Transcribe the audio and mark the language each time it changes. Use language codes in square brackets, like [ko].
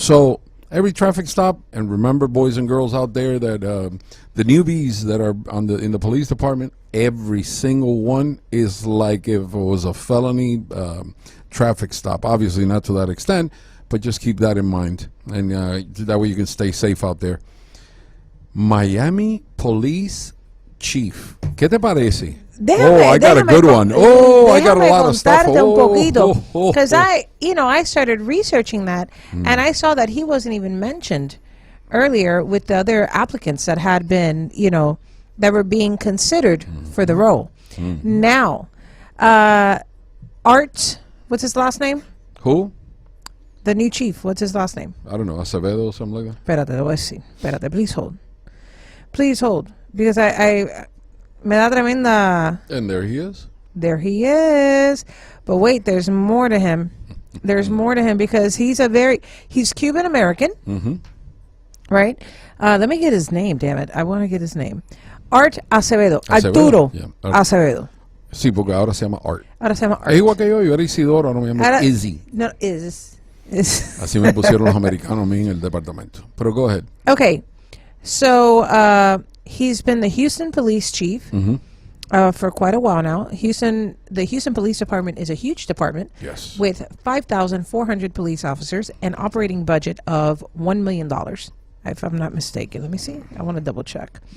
[en] So every traffic stop, and remember, boys and girls out there, that the newbies that are in the police department, every single one is like if it was a felony traffic stop. Obviously not to that extent, but just keep that in mind, and that way you can stay safe out there. [es] Miami Police Chief, ¿qué te parece? [en] I got a good one. I got a lot of stuff. Because I started researching that, and I saw that he wasn't even mentioned earlier with the other applicants that had been, that were being considered for the role. Now, Art, what's his last name? Who? The new chief. What's his last name? I don't know. Acevedo or something like that. [es] Espérate, te voy a decir. Espérate, [en] please hold. Please hold, because I [es] me da tremenda. [en] And there he is. There he is. But wait, there's more to him. There's more to him, because he's Cuban American, right? Let me get his name. Damn it, I want to get his name. Art Acevedo. Arturo Acevedo. [es] Sí, porque ahora se llama Art. Ahora se llama Art. Es igual que yo era Isidoro, ahora me llamo Izzy. No, is. Así me pusieron los americanos a mí en el departamento. Pero [en] go ahead. Okay, so he's been the Houston police chief for quite a while now. The Houston Police Department is a huge department, yes, with 5,400 police officers, an operating budget of $1 million, if I'm not mistaken. Let me see. I want to double check.